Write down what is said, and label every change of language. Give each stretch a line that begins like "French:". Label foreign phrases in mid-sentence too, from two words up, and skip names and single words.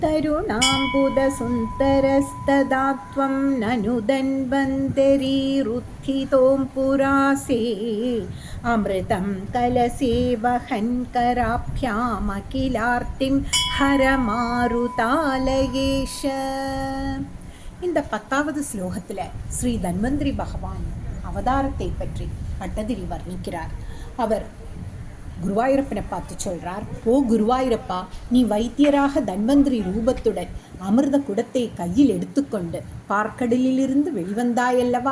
Sanskrit: तरुणाम्बुदसुन्दरस्तदा त्वं ननु धन्वन्तरीरुत्थितों पुरासे अमृतं कलसे वहन् कराभ्यामखिलार्तिं हरमारुतालयेश.
Tamil: இந்த 10வது ஸ்லோகத்தில் ஸ்ரீ தன்வந்திரி பகவான் அவதாரத்தை பற்றி பட்டதிரி வர்ணிக்கிறார். அவர் குருவாயூரப்பனை பார்த்து சொல்கிறார், ஓ குருவாயூரப்பா, நீ வைத்தியராக தன்வந்திரி ரூபத்துடன் அமிர்த குடத்தை கையில் எடுத்துக்கொண்டு பார்க்கடலிலிருந்து வெளிவந்தாயல்லவா?